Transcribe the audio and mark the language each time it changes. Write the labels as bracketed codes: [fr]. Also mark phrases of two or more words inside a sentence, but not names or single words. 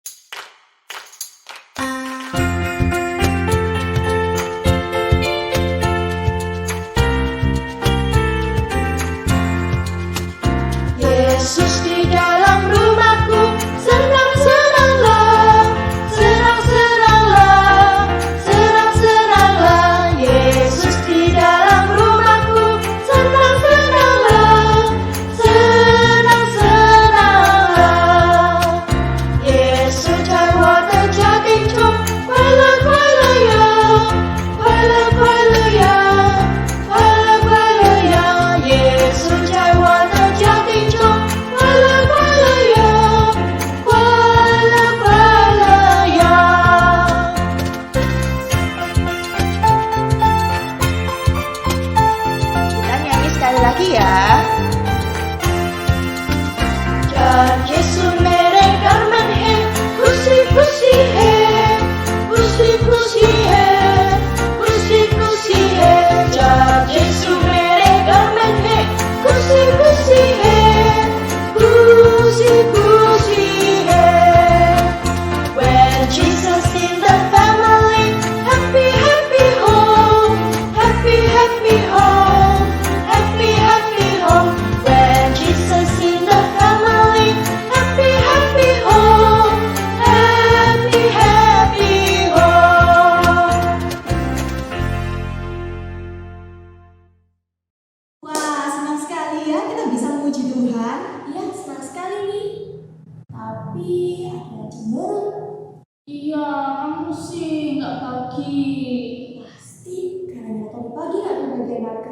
[id] Yesus di dalam rumahku, senang-senanglah, senang-senanglah, senang-senanglah. Yesus di dalam rumahku, senang-senanglah, senang-senanglah. [zh] Yesus 在我的家庭中，快乐快乐呀，快乐快乐呀，快乐快乐呀。耶稣在我的家庭中。 [id] Lagi ya. [hi] जब यीशु मेरे घर में है, खुशी खुशी है, खुशी खुशी है, खुशी खुशी है. जब यीशु मेरे घर में है, खुशी खुशी है, खुशी खुशी है. [en] When Jesus in the family, happy happy home, happy happy home. Happy, happy home. When Jesus in the family, happy, happy home. Happy, happy home. [id] Wah, senang sekali ya kita bisa memuji Tuhan. Iya, senang sekali nih. Tapi ada yang cemberut. Iya, kamu sih nggak pagi. Pasti karena tadi pagi nggak berbagi nugget.